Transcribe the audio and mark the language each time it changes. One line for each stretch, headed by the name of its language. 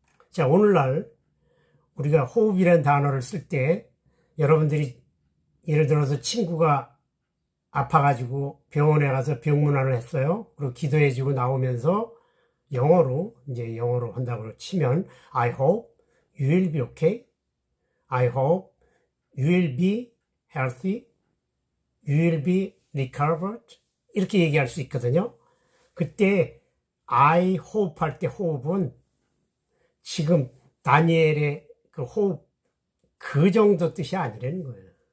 Korean: 자, 오늘날 우리가 호흡이라는 단어를 쓸 때 여러분들이 예를 들어서 친구가 아파가지고 병원에 가서 병문안을 했어요. 그리고 기도해주고 나오면서 영어로 한다고 치면
English: I hope you will be okay. I hope you will be healthy. You will be recovered.
Korean: 이렇게 얘기할 수 있거든요. 그때
English: I hope
Korean: 할 때 호흡은 지금 다니엘의 그 호흡 그 정도 뜻이 아니라는 거예요.